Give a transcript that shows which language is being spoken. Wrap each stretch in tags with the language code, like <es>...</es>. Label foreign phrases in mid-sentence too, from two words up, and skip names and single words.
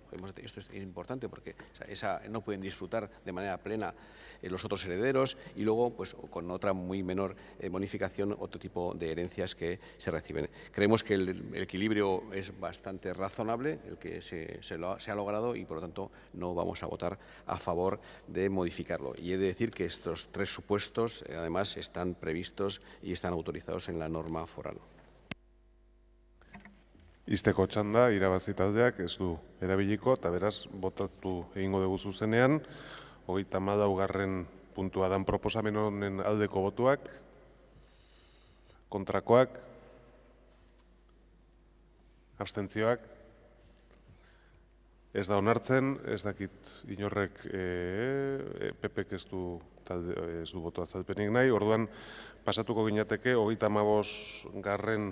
<es>Esto es importante porque no pueden disfrutar de manera plena los otros herederos y luego pues con otra muy menor bonificación otro tipo de herencias que se reciben. Creemos que el equilibrio es bastante razonable, el que se ha logrado y por lo tanto no vamos a votar a favor de modificarlo. Y he de decir que estos tres supuestos además están previstos y están autorizados en la norma foral.</es> <eu>Izteko txanda, irabazi taldeak ez du erabiliko, eta beraz, botatu egingo dugu zuzenean, 34. puntua dan proposamen honen aldeko botuak, kontrakoak, abstentzioak, ez da onartzen, ez dakit inorrek PPk ez du boto azalpenik nahi, orduan pasatuko ginateke 35.</eu>